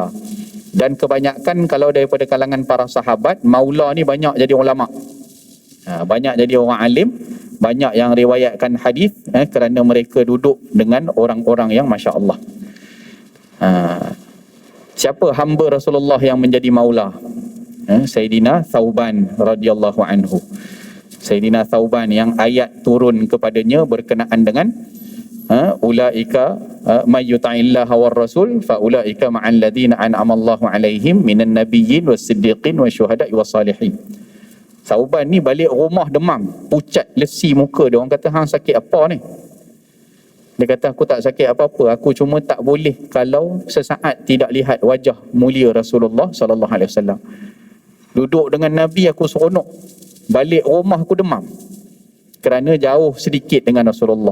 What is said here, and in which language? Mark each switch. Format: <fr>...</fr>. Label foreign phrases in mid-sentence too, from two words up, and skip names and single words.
<ms>Dan kebanyakan kalau daripada kalangan para sahabat, maula ni banyak jadi ulama, banyak jadi orang alim, banyak yang riwayatkan hadis, kerana mereka duduk dengan orang-orang yang</ms> <ar>ما شاء الله.</ar> <ms>Siapa hamba Rasulullah yang menjadi maula? Sayyidina Thauban</ms> <ar>رضي الله عنه.</ar> <ms>Sayyidina Thauban yang ayat turun kepadanya berkenaan dengan</ms> <ar>أولئك من يطع الله والرسول فأولئك مع الذين أنعم الله عليهم من النبيين والصديقين والشهداء والصالحين.</ar> <ms>Thauban ni balik rumah demam, pucat lesi muka dia. Orang kata, hang sakit apa ni? Dia kata, aku tak sakit apa-apa, aku cuma tak boleh kalau sesaat tidak lihat wajah mulia Rasulullah</ms> <ar>صلى الله عليه وسلم.</ar> <ms>Duduk dengan Nabi aku seronok, balik rumah aku demam kerana jauh sedikit dengan Rasulullah.</ms>